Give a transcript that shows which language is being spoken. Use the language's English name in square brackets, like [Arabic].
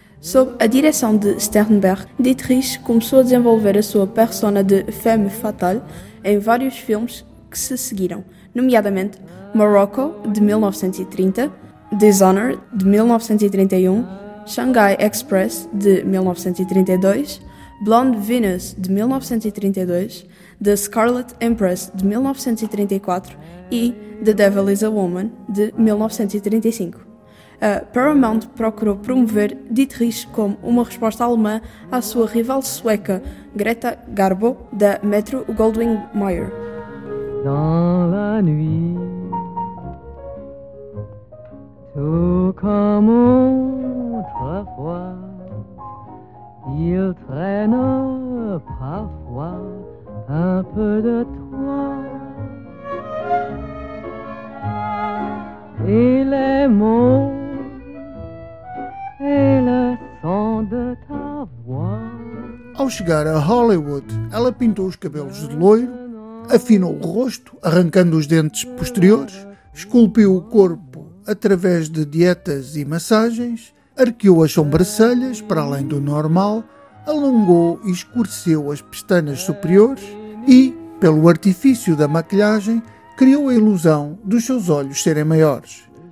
[Portuguese] Sob a direção de Sternberg, Dietrich começou a desenvolver a sua persona de femme fatale em vários filmes que se seguiram, nomeadamente Morocco, de 1930, Dishonored, de 1931, Shanghai Express, de 1932, Blonde Venus, de 1932, The Scarlet Empress, de 1934 e The Devil is a Woman, de 1935. A Paramount procurou promover Dietrich como uma resposta alemã à sua rival sueca Greta Garbo, da Metro-Goldwyn-Mayer. [French] Dans la nuit, tout comme autrefois, il traîne parfois un peu de toi. Et les mots et le son de ta voix. [Portuguese] Ao chegar a Hollywood, ela pintou os cabelos de loiro, afinou o rosto, arrancando os dentes posteriores, esculpiu o corpo através de dietas e massagens, arqueou as sobrancelhas para além do normal, alongou e escureceu as pestanas superiores e, pelo artifício da maquilhagem, criou a ilusão dos seus olhos serem maiores.